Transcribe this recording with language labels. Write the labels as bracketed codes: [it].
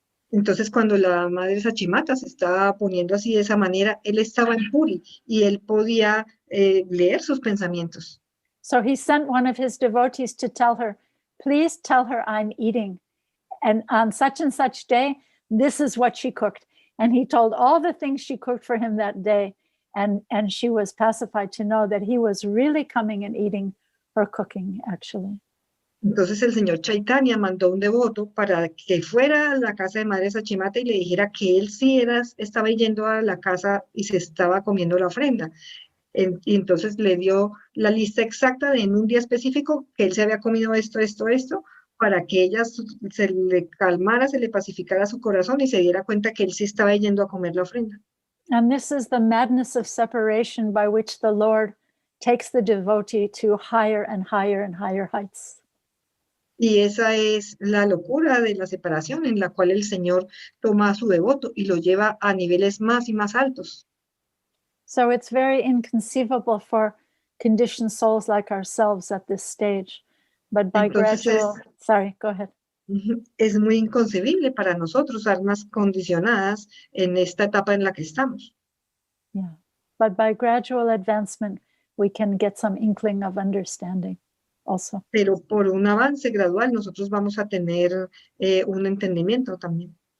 [es] Entonces, cuando la madre Sachimata se estaba poniendo así de esa manera, él estaba en Puri y él podía leer sus pensamientos. [en] So he sent one of his devotees to tell her, please tell her I'm eating. And on such and such day, this is what she cooked. And he told all the things she cooked for him that day. And she was pacified to know that he was really coming and eating her cooking, actually. [es] Entonces el señor Chaitanya mandó un devoto para que fuera a la casa de Madre Sachimata y le dijera que él sí estaba yendo a la casa y se estaba comiendo la ofrenda. Y entonces le dio la lista exacta de en un día específico que él se había comido esto, para que ella se le calmara, se le pacificara su corazón y se diera cuenta que él sí estaba yendo a comer la ofrenda. [en] And this is the madness of separation by which the Lord takes the devotee to higher and higher and higher heights. [es] Y esa es la locura de la separación en la cual el Señor toma a su devoto y lo lleva a niveles más y más altos. [en] So it's very inconceivable for conditioned souls like ourselves at this stage. But by gradual, sorry, go ahead. [es] Es muy inconcebible para nosotros, almas condicionadas, en esta etapa en la que estamos. [en] Yeah, but by gradual advancement, we can get some inkling of understanding. Also. [es] Pero por un avance gradual nosotros vamos a tener un entendimiento también.